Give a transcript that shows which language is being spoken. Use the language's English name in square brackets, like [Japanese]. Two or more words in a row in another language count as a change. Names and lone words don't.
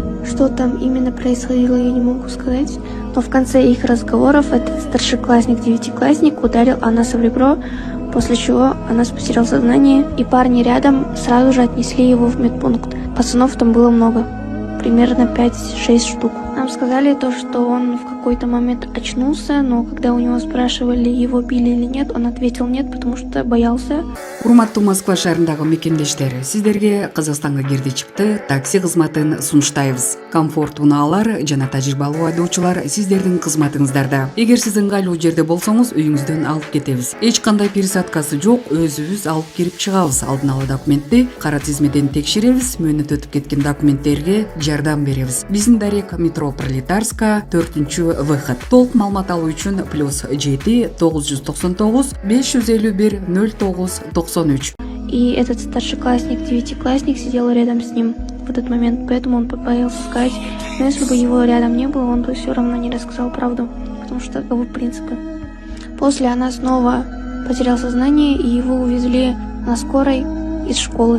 [Russian] Что там именно происходило, я не могу сказать, но в конце их разговоров этот старшеклассник, 9-классник, ударил Анаса в ребро, после чего Анас потерял сознание, и парни рядом сразу же отнесли его в медпункт. Пацанов там было много. Примерно 5-6 штук. Нам сказали то, что он в какой-то момент очнулся, но когда у него спрашивали, его били или нет, он ответил нет, потому что боялся. [Kyrgyz] Урматтуу Москва шаарындагы мекендештер, сиздерге Казакстанга кирди чыкты такси кызматын сунуштайбыз. Комфорт унаалар жана тажрыйбалуу айдоочулар сиздердин кызматыңыздарда. Эгер сиз ыңгайлуу жерде болсоңуз, үйүңүздөн алып кетебиз. Эч кандай пересадкасы жок, өзүбүз алып кирип чыгабыз. Алдын ала документти кара тизмеден текшеребиз, мөөнөт өтүп кеткен документтерге жардам беребиз. Биздин дарек метро Пролетарска 4-выход. Толук маалымат алуу үчүн +7 999 551 09 93. [Russian] И этот старшеклассник, 9-классник, сидел рядом с ним в этот момент, поэтому он побоялся сказать. Но если бы его рядом не было, он бы все равно не рассказал правду, потому что таковы принципы. После она снова потерял сознание, и его увезли на скорой из школы.